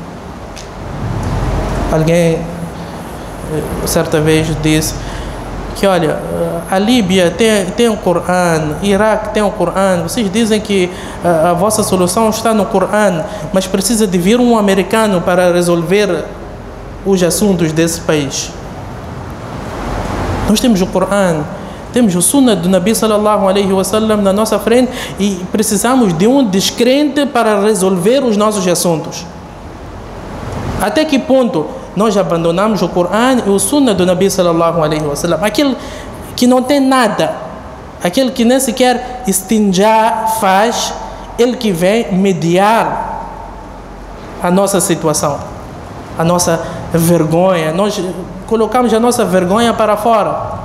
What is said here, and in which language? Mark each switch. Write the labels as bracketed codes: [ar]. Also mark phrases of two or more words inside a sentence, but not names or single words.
[pt] Alguém certa vez disse que, olha, a Líbia tem o Corão, o Iraque tem o Corão, vocês dizem que a vossa solução está no Corão, mas precisa de vir um americano para resolver os assuntos desse país. Nós temos o Corão, temos o Sunnah do Nabi [ar] صلى الله عليه وسلم [pt] na nossa frente e precisamos de um descrente para resolver os nossos assuntos. Até que ponto nós abandonamos o Corão e o Sunnah do Nabi [ar] صلى الله عليه وسلم? [pt] Aquele que não tem nada, aquele que nem sequer istinjá faz, ele que vem mediar a nossa situação, a nossa vergonha. Nós colocamos a nossa vergonha para fora.